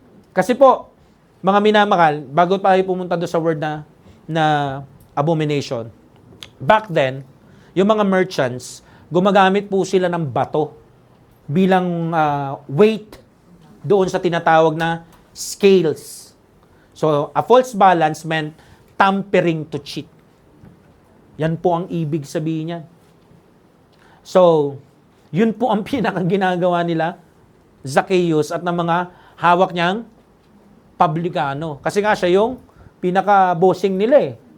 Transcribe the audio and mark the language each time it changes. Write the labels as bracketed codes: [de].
[tl] Kasi po, mga minamahal, bago tayo pumunta doon sa word na abomination, back then, yung mga merchants, gumagamit po sila ng bato bilang weight doon sa tinatawag na scales. [en] So, a false balance meant tampering to cheat. [tl] Yan po ang ibig sabihin niyan. So, yun po ang ginagawa nila, Zacchaeus at ng mga hawak niyang publikano. Kasi nga siya yung pinaka-bossing nila eh.